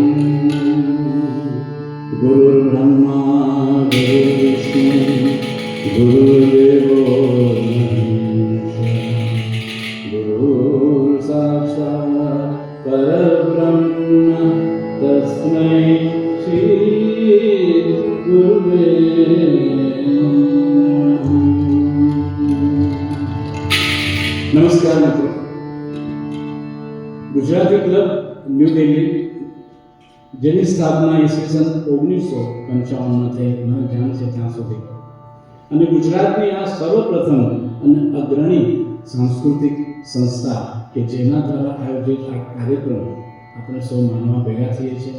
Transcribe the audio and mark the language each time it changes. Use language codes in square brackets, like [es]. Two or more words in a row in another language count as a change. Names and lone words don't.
[sa] गुरुर्ब्रह्मा गुरुर्विष्णु गुरुर्देवो साक्षात् परब्रह्म तस्मै श्री गुरुवे नमः. [gu] नमस्कार મિત્રો. ગુજરાતી ક્લબ ન્યૂ દિલ્હી જેની સ્થાપના ઈસવીસન 1955માં થઈ મને ધ્યાન છે ત્યાં સુધી, અને ગુજરાતની આ સર્વપ્રથમ અને અગ્રણી સાંસ્કૃતિક સંસ્થા કે જેના દ્વારા આયોજિત આ કાર્યક્રમ આપણે સૌ માનવા ભેગા થઈએ છીએ.